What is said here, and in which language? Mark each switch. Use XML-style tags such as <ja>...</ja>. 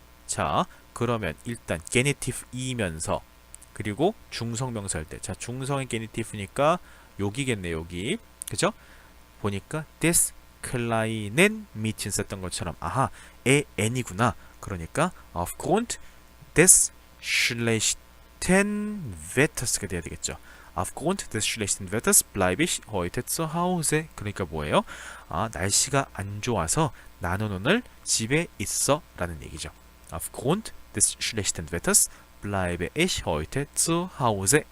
<ko>자, 그러면 일단 게니티프이면서 그리고 중성 명사일 때, 자, 중성의 게니티프니까 여기겠네, 여기. 그죠? 보니까</ko> <de>des kleinen Mädchen</de> <ko>썼던 것처럼 아하, n이구나. 그러니까</ko> <de>aufgrund des schlechten Wetters</de> <ko>가 돼야 되겠죠.</ko> <de>Aufgrund des schlechten Wetters bleibe ich heute zu Hause.</de> <ko>그러니까 뭐예요? 날씨가 안 좋아서 나는 오늘 집에 있어 라는 얘기죠.</ko> <de>Aufgrund des schlechten Wetters bleibe ich heute zu Hause.</de>